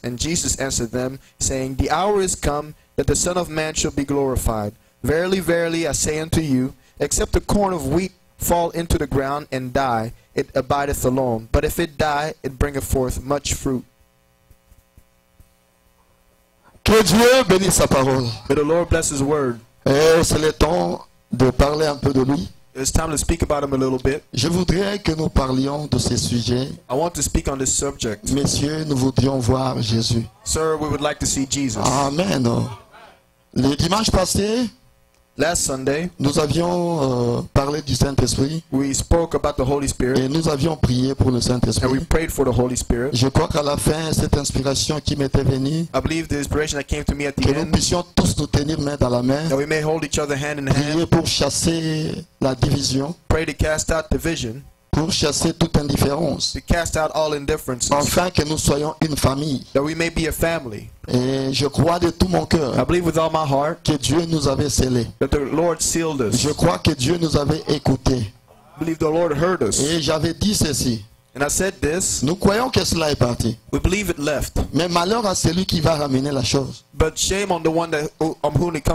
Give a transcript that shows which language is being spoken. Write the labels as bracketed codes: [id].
[en] And Jesus answered them, saying, The hour is come that the Son of Man shall be glorified. Verily, verily, I say unto you, except a corn of wheat fall into the ground and die, it abideth alone. But if it die, it bringeth forth much fruit. [fr] Que Dieu bénisse sa parole. [en] May the Lord bless his word. [fr] Et c'est le temps de parler un peu de lui. [en] It's time to speak about him a little bit. [fr] Je voudrais que nous parlions de ces sujets. [en] I want to speak on this subject. [fr] Messieurs, nous voudrions voir Jésus. [en] Sir, we would like to see Jesus. [fr] Amen. Le dimanche passé, [en] Last Sunday, [fr] nous avions parlé du Saint-Esprit [en] we spoke about the Holy Spirit [fr] et nous avions prié pour le [en] and we [fr] Saint-Esprit. [en] prayed for the Holy Spirit. [fr] Je crois qu'à la fin, cette inspiration qui m'était venue, [en] I believe the inspiration that came to me at the [fr] que nous [en] end, [fr] puissions tous nous tenir main dans la main, [en] that we may hold each other hand in hand, [fr] prier pour chasser la division, [en] pray to cast out division, [fr] pour chasser toute indifférence, [en] to cast out all indifferences, [fr] afin que nous soyons une famille. [en] that we may be a family. [fr] Et je crois de tout mon [en] I [fr] cœur [en] believe with all my heart [fr] que Dieu nous avait scellés. [en] that the Lord sealed us. [fr] Je crois que Dieu nous avait écoutés. [en] I believe the Lord heard us. [fr] Et j'avais dit ceci. [en] And I said this, [fr] Nous croyons que cela est parti. [en] we believe it left. [fr] Mais malheur à celui qui va ramener la chose. [en] But shame on the one that on whom it comes